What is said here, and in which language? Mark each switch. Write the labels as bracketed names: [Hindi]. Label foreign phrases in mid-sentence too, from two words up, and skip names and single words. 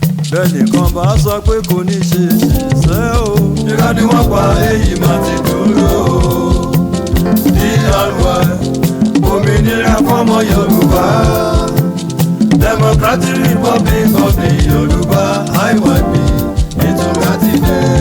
[Yoruba] Bẹ́nìkan bá sọ pé kò ní ṣe ṣe ṣe o. Irọ́ ni wọ́n pa, èyí máa ti dúró. D R Y, òmìnira fọ́mọ Yorùbá. [English] Democratic Republic of the Yorùbá, I Y P, [Yoruba] ìtura ti dé.